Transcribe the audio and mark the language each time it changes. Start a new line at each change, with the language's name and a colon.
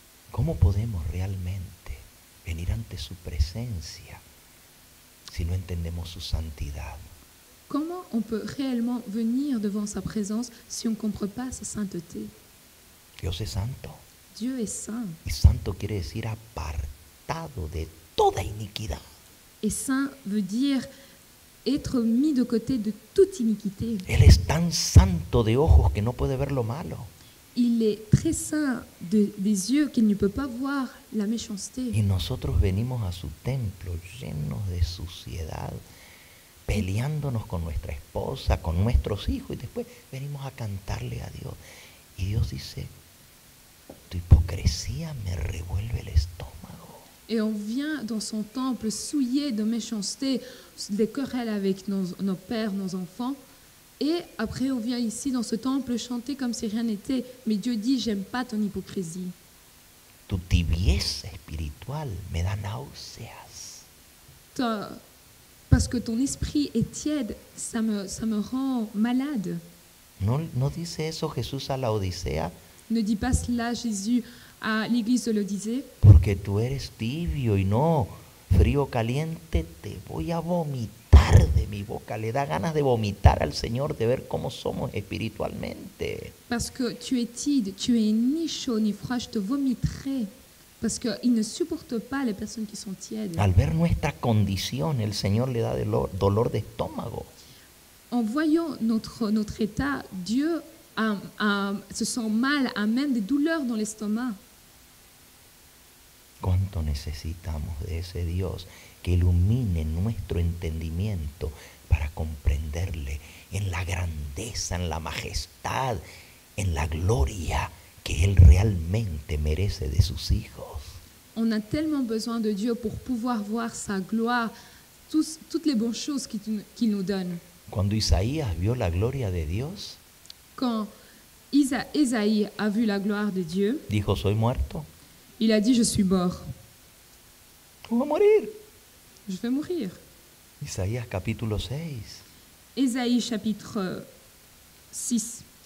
Spanish: ¿Cómo podemos realmente venir ante su presencia si no entendemos su santidad?
French: Comment on peut réellement venir devant sa présence si on ne comprend pas sa sainteté?
Spanish: Dios es santo.
French: Dieu est saint.
Spanish: Y santo quiere decir apartado de toda iniquidad.
French: Et saint veut dire être mis de côté de toute iniquité.
Spanish: Él es tan santo de ojos que no puede ver lo malo.
French: Il est très saint des yeux qu'il ne peut pas voir la méchanceté.
Spanish: Y nosotros venimos a su templo llenos de suciedad, peleándonos con nuestra esposa, con nuestros hijos, y después venimos a cantarle a Dios. Y Dios dice, tu hipocresía me revuelve el estómago.
French: Et on vient dans son temple souillé de méchanceté, des querelles avec nos pères, nos enfants. Et après, on vient ici dans ce temple chanter comme si rien n'était. Mais Dieu dit, j'aime pas ton hypocrisie.
Spanish: Tu tibieza espiritual me da náuseas.
French: Parce que ton esprit est tiède, ça me rend malade.
Spanish: ¿No dice eso Jesús a la Odisea?
French: Ne dis pas cela, Jésus, à l'église de l'Odyssée.
Spanish: Porque tú eres tibio y no frío caliente, te voy a vomitar de mi boca. Le da ganas de vomitar al Señor de ver cómo somos espiritualmente.
French: Parce que tu es tiède, tu es ni chaud ni froid, je te vomiterai. Parce qu'il ne supporte pas les personnes qui sont tièdes.
Spanish: Al ver nuestra condición, el Señor le da dolor de estómago.
French: En voyant notre état, Dieu se sent mal, a même des douleurs dans l'estomac.
Spanish: ¿Cuánto necesitamos de ese Dios que ilumine nuestro entendimiento para comprenderle en la grandeza, en la majestad, en la gloria que Él realmente merece de sus hijos?
French: On a tellement besoin de Dieu pour pouvoir voir sa gloire, toutes les bonnes choses qu'il nous donne.
Spanish: Cuando Isaías vio la gloria de Dios,
French: Quand Isaïe a vu la gloire de Dieu,
Spanish: dijo, soy muerto,
French: il a dit, je suis mort,
Spanish: voy a morir.
French: je vais mourir.
Spanish: Isaías capítulo 6.
French: Ésaïe chapitre 6.